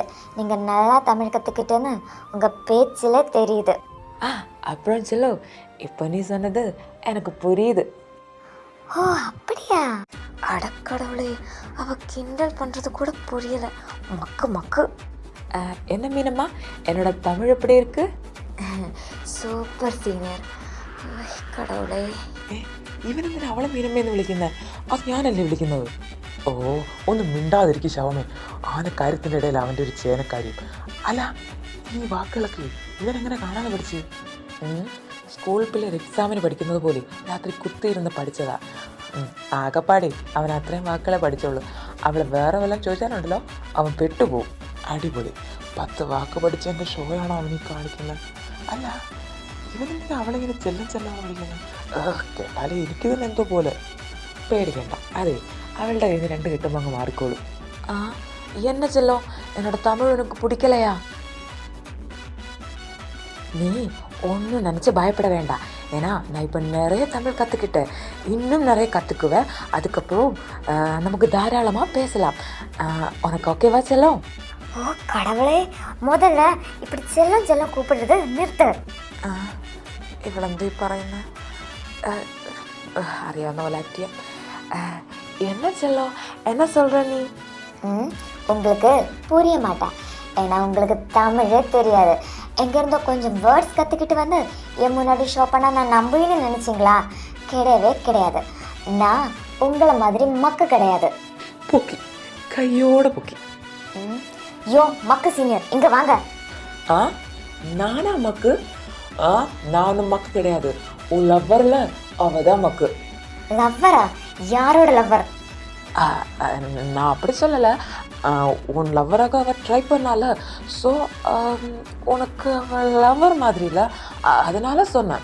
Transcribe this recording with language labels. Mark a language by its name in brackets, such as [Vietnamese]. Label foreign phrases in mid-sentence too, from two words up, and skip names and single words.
[Tamil] நீங்கள் நல்லா தமிழ் கற்றுக்கிட்டேன்னு உங்கள் பேச்சில் தெரியுது. அப்புறம் செல்லு, இப்போ நீ சொன்னது எனக்கு புரியுது. ஓ அப்படியா? அடக்கடவுளே, அவ கிண்டல் பண்ணுறது கூட புரியலை. மக்கு மக்கு. என்ன மீனம்மா, என்னோட தமிழ் எப்படி இருக்கு? [Malayalam] സൂപ്പർ സീനിയർ. കടവുളെ, ഇവനെന്തിനാ അവളെ മീനമ്മയെന്ന് വിളിക്കുന്നത്? അത് ഞാനല്ലേ വിളിക്കുന്നത്. ഓ, ഒന്ന് മിണ്ടാതിരിക്കും ശവമേ. ആനക്കാര്യത്തിൻ്റെ ഇടയിൽ അവൻ്റെ ഒരു ചേനക്കാര്യം. അല്ല, ഈ വാക്കുകളൊക്കെ ഇവനെങ്ങനെ കാണാതെ പഠിച്ച്? സ്കൂൾ പിള്ളേർ എക്സാമിന് പഠിക്കുന്നത് പോലെ രാത്രി കുത്തിയിരുന്ന് പഠിച്ചതാ. ആകപ്പാടി അവൻ അത്രയും വാക്കുകളെ പഠിച്ചുള്ളൂ. അവൾ വേറെ വല്ലതും ചോദിച്ചാലുണ്ടല്ലോ അവൻ പെട്ടുപോകും. അടിപൊളി, 10 വാക്ക് പഠിച്ചതിൻ്റെ ഷോയാണോ അവനീ കാണിക്കുന്നത്? അല്ല, ഇവനെന്തിനാ അവളിങ്ങനെ ചെല്ലാൻ വിളിക്കുന്നത്? കേട്ടാലേ എനിക്ക് തന്നെ എന്തോ പോലെ. പേടിക്കണ്ട, അതെ അവളുടെ കയ്യിൽ നിന്ന് 2 കിട്ടുമ്പോൾ അങ്ങ് മാറിക്കോളും. [Tamil] என்ன செல்லம், என்னோட தமிழ் உனக்கு பிடிக்கலையா? நீ ஒன்றும் நினச்சி பயப்பட வேண்டாம். ஏன்னா நான் இப்போ நிறைய தமிழ் கற்றுக்கிட்டேன், இன்னும் நிறைய கற்றுக்குவேன். அதுக்கப்புறம் நமக்கு தாராளமாக பேசலாம். உனக்கு ஓகேவா செல்லம்? ஓ கடவுளே, முதல்ல இப்படி செல்லம் செல்லம் கூப்பிடுறது நிறுத்து. [Malayalam] ഇവളെന്തോ ഈ പറയുന്നത്? അറിയാവുന്ന പോലെ ആക്ട് ചെയ്യാം. [Tamil] என்ன செல்லம், என்ன சொல்ற நீ? உங்களுக்கு புரிய மாட்டா. ஏன்னா உங்களுக்கு தமிழே தெரியாது. எங்கேருந்தோ கொஞ்சம் வேர்ட்ஸ் கற்றுக்கிட்டு வந்து என் முன்னாடி ஷோ பண்ணால் நான் நம்புவேன்னு நினச்சிங்களா? கிடையவே கிடையாது. நான் உங்களை மாதிரி மக்கு கிடையாது. [Malayalam] പൊക്കി, കയ്യോടെ പൊക്കി. [Tamil] யோ மக்கு சீனியர், இங்கே வாங்க. ஆ நானா மக்கு? நான் ஒன்றும் மக்கு கிடையாது. உன் லவ்வரில் அவ தான் மக்கு. லவ்வரா? யாரோட லவ்வர்? நான் அப்படி சொல்லலை. உன் லவ்வராக அவள் ட்ரை பண்ணால, ஸோ உனக்கு அவள் லவ்வர் மாதிரி இல்லை, அதனால சொன்னேன்.